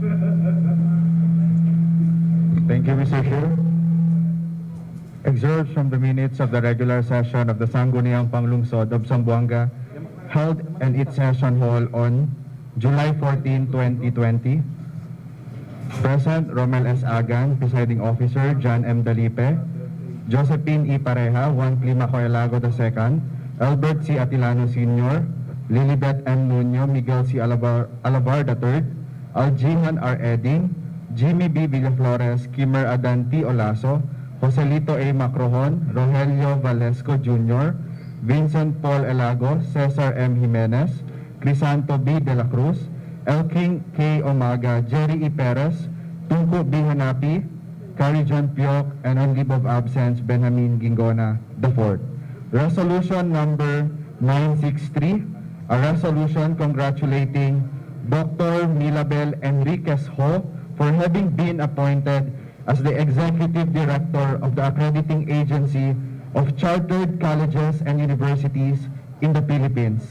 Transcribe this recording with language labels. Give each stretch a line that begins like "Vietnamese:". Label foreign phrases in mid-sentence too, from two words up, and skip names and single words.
English: Thank you, Mr. Chair. Excerpts from the minutes of the regular session of the Sangguniang Panglungsod of Zamboanga held in its session hall on July 14, 2020. Present, Romel S. Agan, Presiding Officer, John M. Dalipe, Josephine E. Pareja, Juan Climaco II, Albert C. Atilano Sr., Lilibet M. Nuño, Miguel C. Alabar III, Aljihan R. Eding, Jimmy B. Villaflores, Kimmer Adan T. Olaso, Joselito A. Macrohon, Rogelio Valesco Jr., Vincent Paul Elago, Cesar M. Jimenez, Crisanto B. De la Cruz, Elking K. Omaga, Jerry E. Perez, Tungko B. Hanapi, Kari John Piok, and on leave of absence, Benjamin Gingona IV. Resolution number 963, a resolution congratulating Dr. Milabel Enriquez Ho for having been appointed as the Executive Director of the Accrediting Agency of Chartered Colleges and Universities in the Philippines.